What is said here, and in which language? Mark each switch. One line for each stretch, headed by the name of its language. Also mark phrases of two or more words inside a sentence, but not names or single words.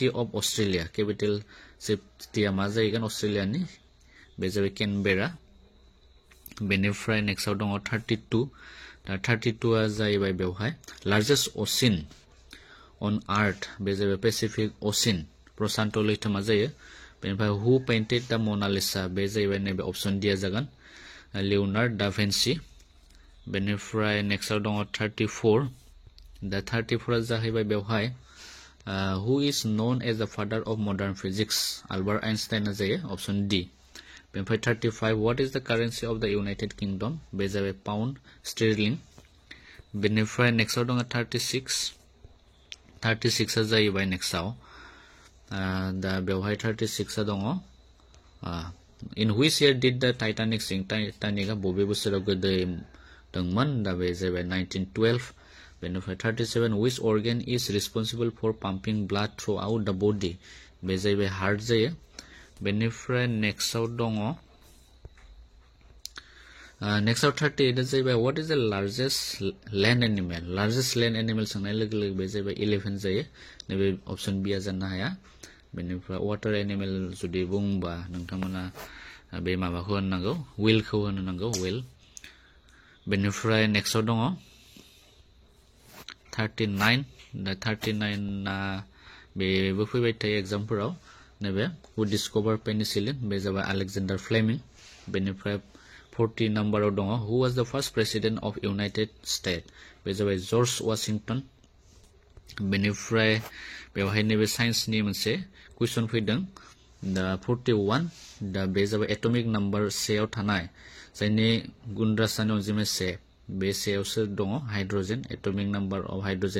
English: of Australia capital city
Bodo: मा जायगोन अस्ट्रेलियानि बे जाबाय कैनबेरा बेनिफ्राय नेक्स्टआव दङ 32 दा 32 आ जाहैबाय बेवहाय
English: largest ocean on earth
Bodo: बे जाबाय
English: Pacific Ocean
Bodo: प्रशांत लैथोमा जायो बेनिफ्राय
English: who painted the Mona Lisa
Bodo: बे जाहैबाय नैबे
English: option D
Bodo: आ जागोन लियोनार्ड दा विन्सी बेनिफ्राय नेक्स्टआव दङ 34 दा 34 आ जाहैबाय बेवहाय
English: who is known as the father of modern physics
Bodo: अल्बार्ट आइनस्टाइन आ जायो
English: option D
Bodo: बेनिफ्राय 35
English: what is the currency of the United Kingdom
Bodo: बे जाबाय पाउंड स्टर्लिंग बेनिफ्राय नेक्स्टआव दङ 36 आ जाहैबाय नेक्स्टआव दा बेवहाय 36 आ दङ
English: in which year did the Titanic sink
Bodo: टाइटानिकआ बबे बोसोराव गोदोदोंमोन दा बे जाबाय 1912 बेनिफ्राय 37 व्हिच
English: organ is responsible for pumping blood throughout the body
Bodo: बे जाहैबाय हार्ट जायो बेनिफ्राय नेक्स्टआव दङ नेक्स्टआव 38 आ जाहैबाय
English: what is the largest land animal
Bodo: सोंनाय लोगो लोगो बे जाहैबाय एलिफेन्ट जायो नैबे
English: option B
Bodo: आ जानो हाया बेनिफ्राय
English: water animal
Bodo: जुदि बुंबा नोंथांमोना बे माबाखौ होननांगौ व्हेलखौ होनो नांगौ व्हेल बेनिफ्राय नेक्स्टआव दङ 39 दा 39 आ बेबो फैबाय थायो एग्जामफोराव नैबे
English: who discover penicillin
Bodo: बे जाबाय अलेक्जेंडार फ्लेमिंग बेनिफ्राय 40 नम्बराव दङ
English: who was the first president of United State
Bodo: बे जाबाय जर्ज वाशिंटन बेनिफ्राय बेवहाय नैबे साइन्सनि मोनसे कुइसन फैदों दा 41 दा बे जाबाय
English: atomic number
Bodo: 1 आव थानाय जायनि गुण रासायनिक अनजिमा 1 बे सेयाव सोर दङ हाइड्रोजेन
English: atomic number of hydrogen